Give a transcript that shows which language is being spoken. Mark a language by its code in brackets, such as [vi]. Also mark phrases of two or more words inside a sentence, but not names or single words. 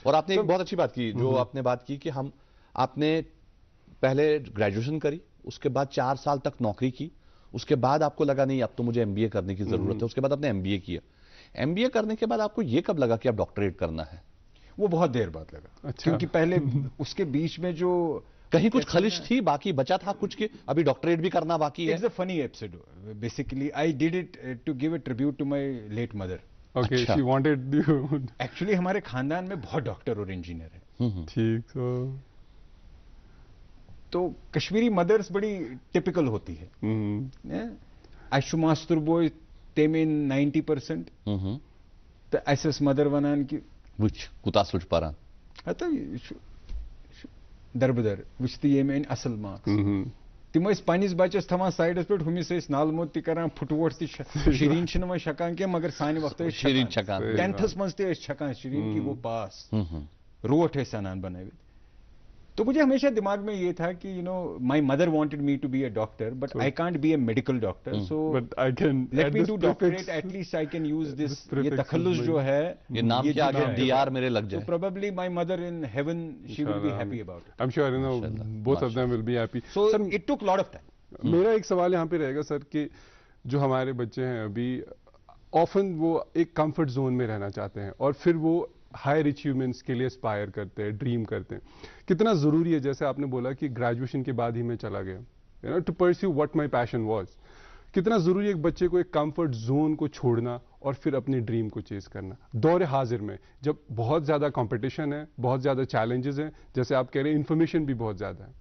[hi] और आपने एक बहुत अच्छी बात की, जो आपने बात की कि आपने पहले ग्रेजुएशन करी, उसके बाद 4 साल तक नौकरी की, उसके बाद आपको लगा नहीं अब तो मुझे एमबीए करने की जरूरत है, उसके बाद आपने एमबीए किया। एमबीए करने के बाद आपको ये कब लगा कि अब डॉक्टरेट करना है? वो बहुत देर बाद लगा। अच्छा। क्योंकि पहले उसके बीच में जो कहीं कुछ खलिश थी, बाकी बचा था कुछ के अभी डॉक्टरेट भी करना बाकी है। [en] it's a funny episode basically. I did it to give a tribute to my late mother. Okay, अच्छा। she wanted you. [hi] Actually हमारे खानदान में बहुत डॉक्टर और इंजीनियर है। ठीक। तो कश्मीरी मदर्स बड़ी टिपिकल होती है। [ks] आशु [en] master boy [ks] तेमे 90%। तो ऐसे मदर वनान की वुच कुतास वुच पारा हता दरबदर वुच ये में असल मार्क्स तिम पनिस बचस थवान साइडस पे हुमिस नाल मोत करान फुटवोट शिरीन छकान क्या मगर सानि वक्त शिरीन छकान 10th मज छकान शिरीन की वो पास रोट अनान बनावित। [hi] तो मुझे हमेशा दिमाग में ये था कि [en] my mother wanted me to be a doctor but I can't be a medical doctor, so but I can let me do doctorate, at least I can use this, [hi] ये तखल्लुस जो है, ये नाम के आगे डीआर मेरे लग जाए। [en] probably my mother in heaven she will be happy about it. I am sure both of them will be happy. so it took lot of time. [hi] मेरा एक सवाल यहाँ पे रहेगा सर कि जो हमारे बच्चे हैं अभी ऑफन वो एक [en] comfort zone [hi] में रहना चाहते हैं और फिर वो [en] higher achievements [hi] के लिए एस्पायर करते हैं, ड्रीम करते हैं। कितना जरूरी है, जैसे आपने बोला कि ग्रेजुएशन के बाद ही मैं चला गया [en] to pursue what my passion was, [hi] कितना जरूरी है एक बच्चे को एक [en] comfort zone [hi] को छोड़ना और फिर अपनी ड्रीम को चेस करना दौर हाजिर में, जब बहुत ज्यादा कंपटीशन है, बहुत ज्यादा चैलेंजेस हैं, जैसे आप कह रहे हैं इन्फॉर्मेशन भी बहुत ज्यादा है।